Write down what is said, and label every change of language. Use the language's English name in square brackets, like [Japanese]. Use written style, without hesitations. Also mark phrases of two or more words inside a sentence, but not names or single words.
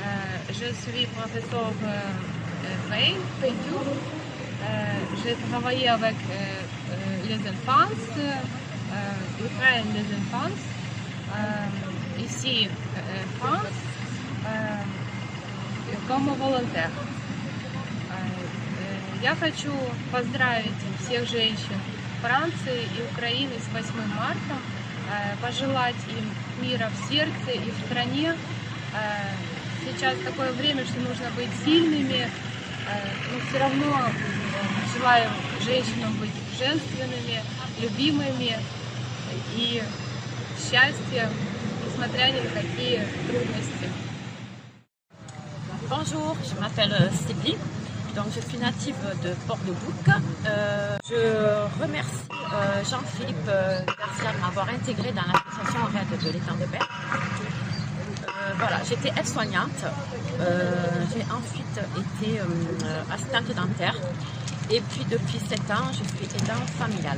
[French] Je suis professeur peinture. J'ai travaillé avec les enfants, Ukraine les enfants, ici en France, comme волонтер. [Russian] Я хочу поздравить всех женщин Франции и Украины с 8 марта, пожелать им мира в сердце и в стране. Сейчас такое время, что нужно быть сильными, но все равно желаю женщинам быть женственными, любимыми и счастья, несмотря ни на какие трудности. [French] Bonjour, je m'appelle Sylvie, donc je suis native de Port-de-Bouc. Je remercie Jean-Philippe Garcia de m'avoir intégré dans l'association RAID de l'étang de Berre. Voilà, j'étais aide-soignante, j'ai ensuite été assistante dentaire et puis depuis 7 ans je suis aidante familiale.